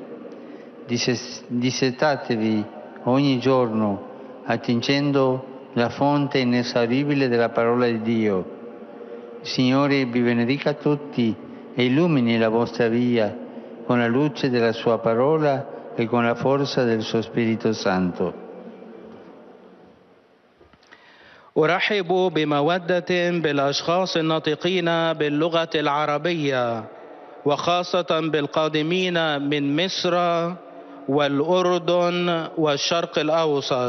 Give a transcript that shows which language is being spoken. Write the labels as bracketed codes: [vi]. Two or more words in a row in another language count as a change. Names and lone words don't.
[it] Dissetatevi ogni giorno attingendo la fonte inesauribile della parola di Dio. Il Signore vi benedica tutti e illumini la vostra via con la luce della sua parola e con la forza del suo Spirito Santo. [ar] أرحب بمودة بالأشخاص الناطقين باللغة العربية، وخاصة بالقادمين من مصر والأردن والشرق الأوسط.